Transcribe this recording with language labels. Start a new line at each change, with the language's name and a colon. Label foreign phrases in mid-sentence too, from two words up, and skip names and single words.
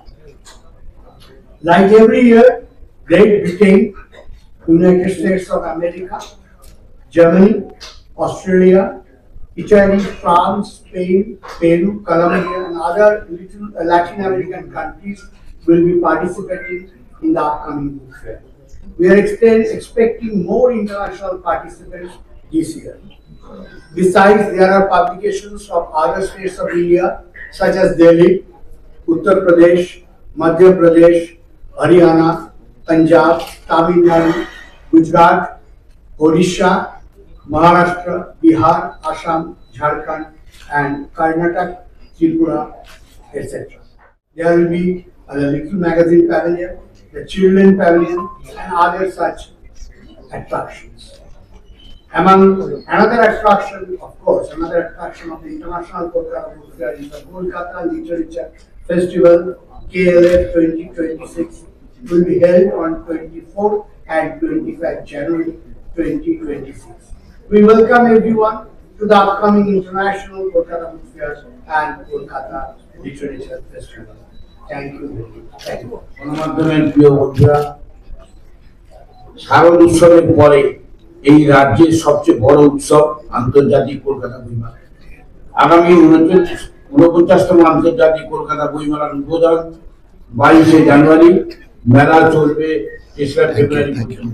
English: Like every year, Great Britain, United States of America, Germany, Australia, Italy, France, Spain, Peru, Colombia, and other Latin American countries will be participating in the upcoming book fair. We are expecting more international participants this year. Besides, there are publications of other states of India such as Delhi, Uttar Pradesh, Madhya Pradesh, Haryana, Punjab, Tamil Nadu, Gujarat, Odisha, Maharashtra, Bihar, Assam, Jharkhand, and Karnataka, Tripura, etc. There will be the Little Magazine Pavilion, the Children Pavilion, and other such attractions. Among another attraction, of course, another attraction of the International Kolkata Book Fair is the Kolkata Literature Festival KLF 2026. It will be held on 24 and 25 January 2026. We welcome everyone to the upcoming International Kolkata Book Fair and Kolkata Literature Festival. Thank you. Thank you.
Bangla: গণমাধ্যমের প্রিয় বন্ধুরা, শারদ উৎসবের পরে এই রাজ্যের সবচেয়ে বড় উৎসব আন্তর্জাতিক কলকাতা বইমেলা। আগামী 49তম আন্তর্জাতিক কলকাতা বইমেলার উদ্বোধন 22শে জানুয়ারি, মেলা চলবে 3রা ফেব্রুয়ারি পর্যন্ত।